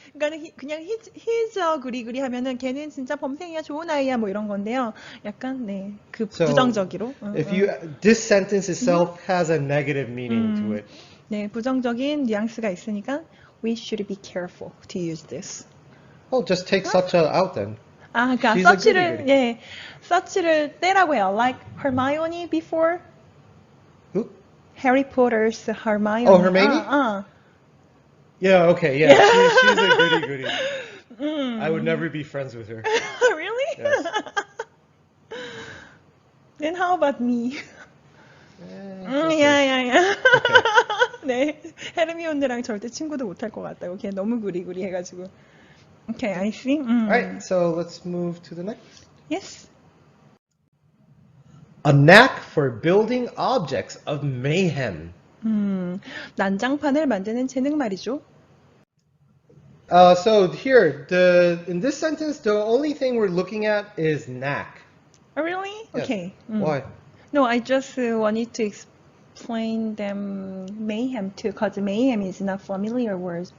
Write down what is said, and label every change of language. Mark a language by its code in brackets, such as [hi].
[ko] 그러니까 그냥 [en] he's a goody-goody [ko] 하면은 걔는 진짜 범생이야. 좋은 아이야. 뭐 이런 건데요. 약간 네, 그 [en] So, [ko] 부정적으로. [en] If this sentence itself has a negative meaning to it. [ko] 네, 부정적인 뉘앙스가 있으니까 [en] we should be careful to use this. Oh, just take such a out then. [ko] 그러니까 [en] She's a [ko] 서치를 [en] goody-goody. [ko] 예, 서치를 떼라고 해요. [en] Like Hermione before. Who? Harry Potter's Hermione. Oh, Hermione? Yeah, okay, yeah. She's a goody-goody. I would never be friends with her. Really? Yes. Then how about me? Okay. [ko] 야야야. 네, 헤르미온느랑 절대 친구도 못할 것 같다고. 걔 너무 구리구리 해가지고. [en] Okay, I see. Alright, so let's move to the next. Yes. A knack for building objects of mayhem. [ko] 난장판을 만드는 재능 말이죠. [en] So here, in this sentence, the only thing we're looking at is knack. Oh, really? Yes. Okay. Why? No, I just wanted to explain them mayhem too, because mayhem is not familiar word.